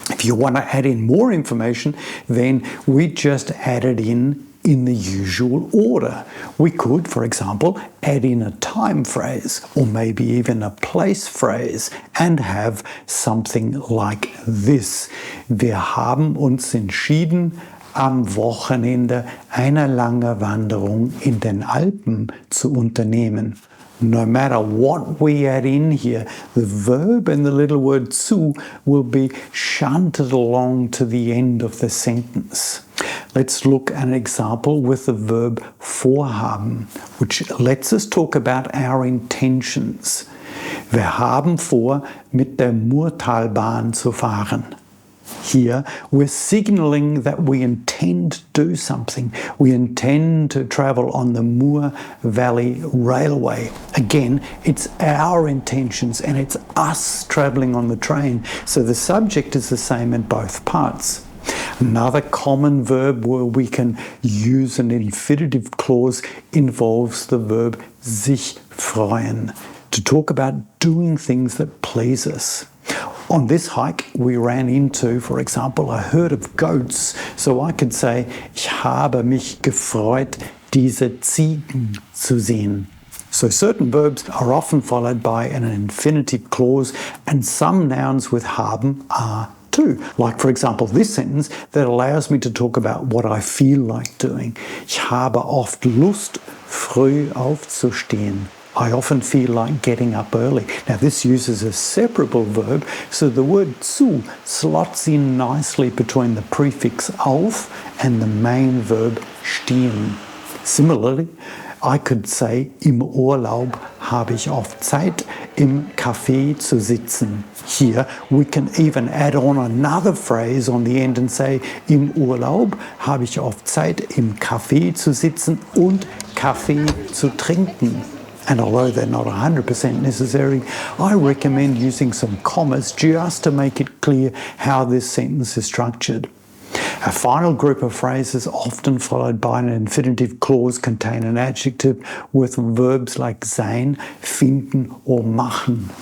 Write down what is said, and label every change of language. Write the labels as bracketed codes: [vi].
[en] If you want to add in more information, then we just add it in the usual order. We could, for example, add in a time phrase or maybe even a place phrase and have something like this. [de] Wir haben uns entschieden, am Wochenende eine lange Wanderung in den Alpen zu unternehmen. [en] No matter what we add in here, the verb and the little word zu will be shunted along to the end of the sentence. Let's look at an example with the verb vorhaben, which lets us talk about our intentions. [de] Wir haben vor, mit der Murtalbahn zu fahren. [en] Here, we're signaling that we intend to do something. We intend to travel on the Mur Valley Railway. Again, it's our intentions and it's us traveling on the train. So the subject is the same in both parts. Another common verb where we can use an infinitive clause involves the verb sich freuen, to talk about doing things that please us. On this hike, we ran into, for example, a herd of goats. So I could say, [de] ich habe mich gefreut, diese Ziegen zu sehen. [en] So certain verbs are often followed by an infinitive clause, and some nouns with haben are too. Like, for example, this sentence that allows me to talk about what I feel like doing. [de] Ich habe oft Lust, früh aufzustehen. [en] I often feel like getting up early. Now this uses a separable verb, so the word zu slots in nicely between the prefix auf and the main verb stehen. Similarly, I could say, [de] im Urlaub habe ich oft Zeit, im Café zu sitzen. [en] Here, we can even add on another phrase on the end and say, [de] im Urlaub habe ich oft Zeit, im Café zu sitzen und Kaffee zu trinken. [en] And although they're not 100% necessary, I recommend using some commas just to make it clear how this sentence is structured. A final group of phrases, often followed by an infinitive clause, contain an adjective with verbs like sein, finden, or machen.